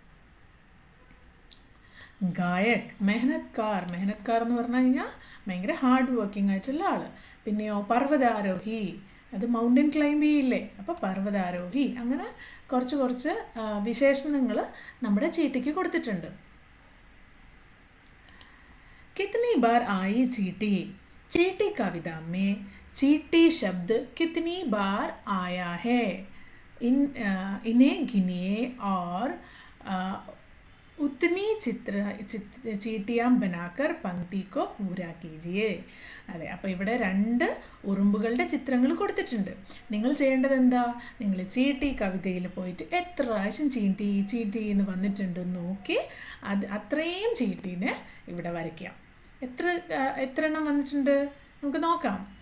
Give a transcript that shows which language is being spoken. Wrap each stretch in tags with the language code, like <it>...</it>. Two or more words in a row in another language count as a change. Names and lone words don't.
<hi>गायक मेहनतकार</hi> <ml>എന്ന് പറഞ്ഞു കഴിഞ്ഞാൽ ഭയങ്കര</ml> <en>hard working</en> <ml>ആയിട്ടുള്ള ആൾ പിന്നെയോ പർവ്വതാരോഹി അത്</ml> <en>mountain climb</en> <ml>ചെയ്യില്ലേ അപ്പോൾ പർവ്വതാരോഹി അങ്ങനെ കുറച്ച് വിശേഷണങ്ങൾ നമ്മുടെ ചീട്ടിക്ക് കൊടുത്തിട്ടുണ്ട്</ml> <hi>कितनी बार आई चींटी कविता में चींटी शब्द कितनी बार आया है इन्हें गिनिए और उतनी चींटियाँ बनाकर पंक्ति को पूरा कीजिए</hi> <ml>അതെ അപ്പോൾ ഇവിടെ 2 ഉറുമ്പുകളുടെ ചിത്രങ്ങൾ കൊടുത്തിട്ടുണ്ട് നിങ്ങൾ ചെയ്യേണ്ടത് എന്താ നിങ്ങൾ ചീട്ടി കവിതയിൽ പോയിട്ട് എത്ര പ്രാവശ്യം ചീട്ടി എന്ന് വന്നിട്ടുണ്ടെന്ന് നോക്കി അത്രയും ചീട്ടീനെ ഇവിടെ വരയ്ക്കാം എത്ര എണ്ണം വന്നിട്ടുണ്ട് നമുക്ക് നോക്കാം</ml>